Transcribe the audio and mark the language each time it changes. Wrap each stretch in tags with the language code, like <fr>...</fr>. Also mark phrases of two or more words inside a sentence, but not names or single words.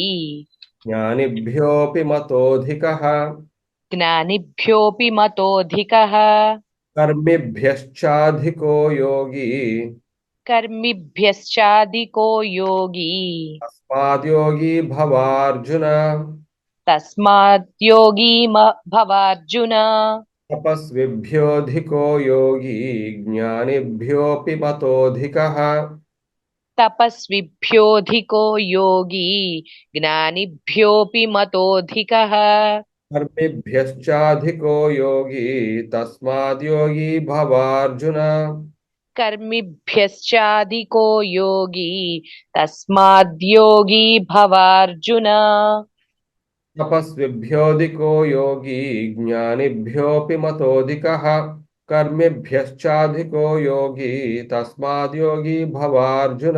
<sa>జ్ఞానిభ్యోపి మతోధికః కర్మిభ్యశ్చాధికో యోగి తస్మాద్యోగి భవార్జున తపస్విభ్యోధికో యోగి జ్ఞానిభ్యోపి మతోధికః కర్మిభ్యశ్చాధికో యోగి తస్మాద్యోగి భవార్జున कर्मिभ्यश्चाधिको योगी तस्माद्योगी भवार्जुन तपस्विभ्योऽधिको योगी ज्ञानिभ्योऽपि मतोऽधिकः कर्मिभ्यश्चाधिको योगी तस्माद् योगी भवार्जुन।</sa>